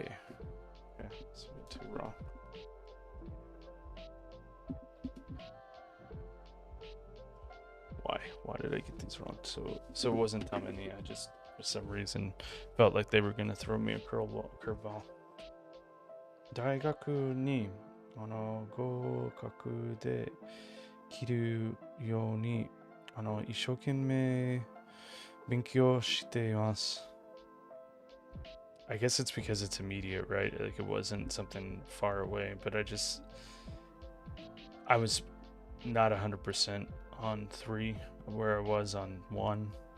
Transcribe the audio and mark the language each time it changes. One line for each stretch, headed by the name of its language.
English: Okay, so two wrong. Why did I get these wrong? So it wasn't Tamini. I just for some reason felt like they were gonna throw me a curveball.
Japanese: 大学に合格できるように一生懸命勉強しています。
English: I guess it's because it's immediate, right? Like it wasn't something far away, but I was not 100% on 3 where I was on 1.